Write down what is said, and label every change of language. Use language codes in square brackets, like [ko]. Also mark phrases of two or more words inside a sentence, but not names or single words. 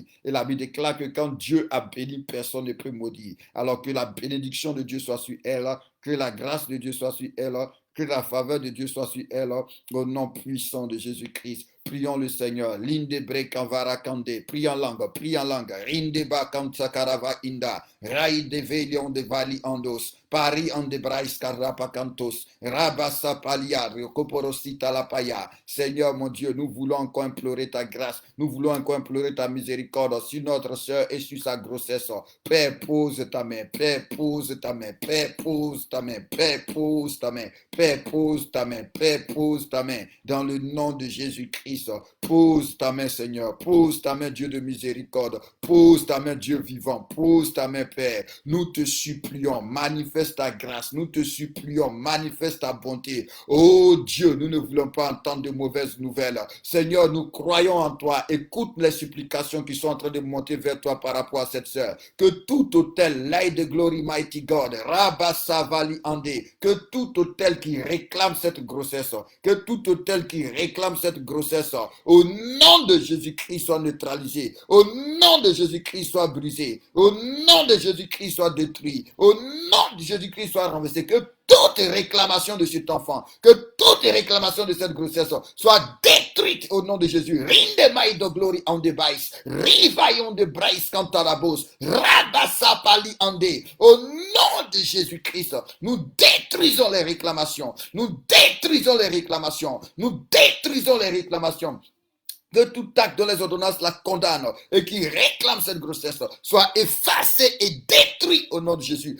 [fr] Et la Bible déclare que quand Dieu a béni, personne ne peut maudire. Alors que la bénédiction de Dieu soit sur elle, que la grâce de Dieu soit sur elle, que la faveur de Dieu soit sur elle, au nom puissant de Jésus-Christ. Prions le Seigneur. Linde brekanvara kande. Prie en langue. Prie en langue. Rinde ba kansakarava inda. Rai de velion de vali andos. Pari en de brais karapa cantos. Rabasa palia. Koporosita la paya. Seigneur mon Dieu, nous voulons encore implorer ta grâce. Nous voulons encore implorer ta miséricorde sur notre soeur et sur sa grossesse. Père, pose ta main. Père, pose ta main. Père, pose ta main. Père, pose ta main. Père, pose ta main. Père, pose ta main. Dans le nom de Jésus-Christ. Pose ta main, Seigneur. Pose ta main, Dieu de miséricorde. Pose ta main, Dieu vivant. Pose ta main, Père. Nous te supplions, manifeste ta grâce. Nous te supplions, manifeste ta bonté. Oh Dieu, nous ne voulons pas entendre de mauvaises nouvelles. Seigneur, nous croyons en toi. Écoute les supplications qui sont en train de monter vers toi par rapport à cette sœur. Que tout autel, [en] light the glory, mighty God, Rabasavali Ande, [fr] que tout autel qui réclame cette grossesse, que tout autel qui réclame cette grossesse, au nom de Jésus-Christ soit neutralisé, au nom de Jésus-Christ soit brisé, au nom de Jésus-Christ soit détruit, au nom de Jésus-Christ soit renversé, que toute réclamation de cet enfant, que toute réclamation de cette grossesse soit détruite au nom de Jésus. Rinde maïdo glory on the bais, rivaillon de brais cantarabos, rabassa pali ande. Au nom de Jésus-Christ, nous détruisons les réclamations, nous détruisons les réclamations, nous détruisons les réclamations. Que tout acte de les ordonnances la condamne et qui réclame cette grossesse soit effacé et détruit au nom de Jésus.